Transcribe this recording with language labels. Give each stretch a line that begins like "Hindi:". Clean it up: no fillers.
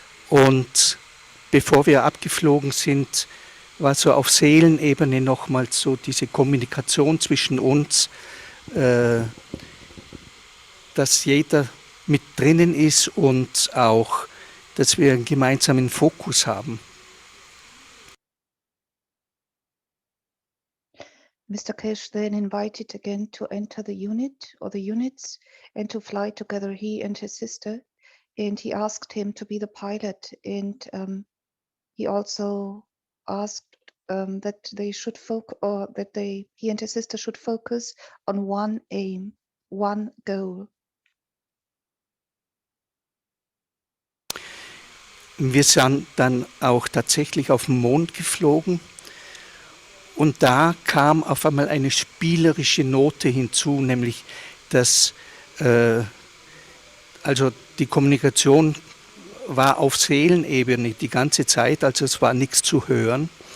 German: Und bevor wir abgeflogen sind, war so auf Seelenebene nochmals so diese Kommunikation zwischen uns, dass jeder mit drinnen ist und auch, dass wir einen gemeinsamen Fokus haben.
English: Mr. Cash then invited again to enter the unit or the units and to fly together, he and his sister. And he asked him to be the pilot. And he also asked that they should focus, or that he and his sister should focus on one aim, one goal.
German: Wir sind dann auch tatsächlich auf den Mond geflogen und da kam auf einmal eine spielerische Note hinzu, nämlich dass also die Kommunikation war auf Seelenebene die ganze Zeit, also es war nichts zu hören.